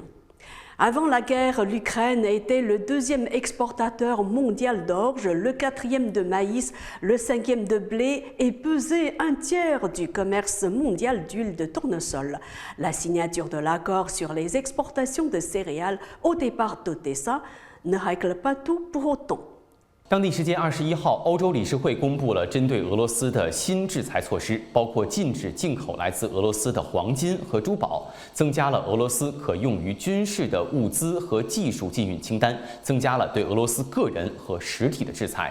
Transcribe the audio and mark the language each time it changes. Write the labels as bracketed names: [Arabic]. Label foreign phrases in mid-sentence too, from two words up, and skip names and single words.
[French] Avant la guerre, l'Ukraine était le 2e exportateur mondial d'orge, le 4e de maïs, le 5e de blé et pesait un tiers du commerce mondial d'huile de tournesol. La signature de l'accord sur les exportations de céréales au départ d'Odessa ne règle pas tout pour autant. [Chinese] 当地时间21号，欧洲理事会公布了针对俄罗斯的新制裁措施，包括禁止进口来自俄罗斯的黄金和珠宝，增加了俄罗斯可用于军事的物资和技术禁运清单，增加了对俄罗斯个人和实体的制裁。